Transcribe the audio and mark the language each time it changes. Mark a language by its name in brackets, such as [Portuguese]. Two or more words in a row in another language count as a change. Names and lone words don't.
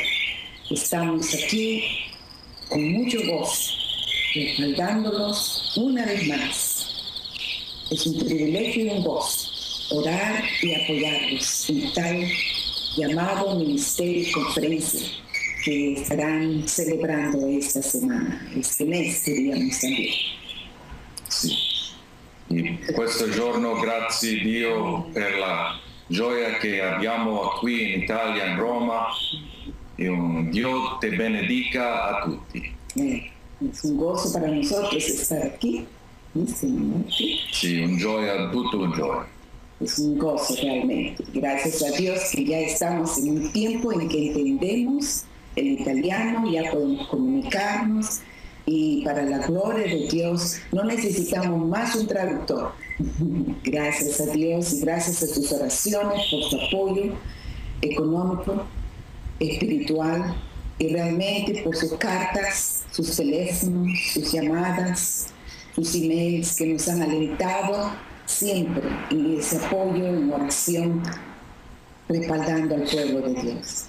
[Spanish] Estamos aquí con mucho gozo respaldándolos una vez más. Es un privilegio y un gozo orar y apoyarlos en tal llamado ministerio y conferencia que estarán celebrando esta semana, este mes, diríamos también. [Italian] Sì. In questo giorno grazie Dio per la gioia che abbiamo qui in Italia, in Roma, e un Dio te benedica a tutti. [Spanish] Es un gozo para nosotros estar aquí. [Italian] Sì, un gioia, tutto un gioia. [Spanish] Es un gozo realmente. Gracias a Dios que ya estamos en un tiempo en que entendemos el italiano, ya podemos comunicarnos y para la gloria de Dios no necesitamos más un traductor. Gracias a Dios y gracias a sus oraciones, por su apoyo económico, espiritual y realmente por sus cartas, sus teléfonos, sus llamadas, sus emails que nos han alentado siempre en ese apoyo, en oración, respaldando al pueblo de Dios.